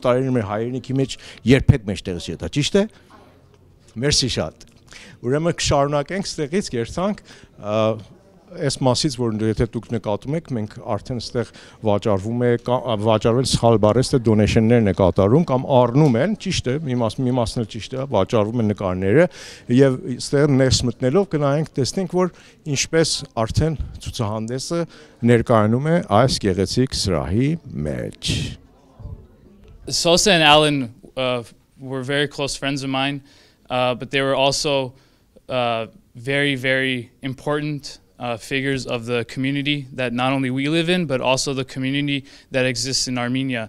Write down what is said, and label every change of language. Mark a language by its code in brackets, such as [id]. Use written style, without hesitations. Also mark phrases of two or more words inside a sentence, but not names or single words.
[hy] տարիներ մեր հայրենիքի մեջ երբեք մեջտեղից չտա, ճիշտ է։ Մերսի շատ։ ուրեմն կշարունակենք ստեղից կերտանք այս մասից որ եթե դուք նկատում եք մենք արդեն այստեղ վաճառվել սխալ բառը դոնեյշններն է կատարում կամ առնում են ճիշտ է մի մասն էլ ճիշտ է վաճառվում են նկարները եւ այստեղ ներս մտնելով կնայենք տեսնենք որ ինչպես արդեն ցուցահանդեսը ներկայանում է այս գեղեցիկ սրահի մեջ [en] Sosa and Alan were very close friends of mine, but they were also very, very important figures of the community that not only we live in, but also the community that exists in Armenia.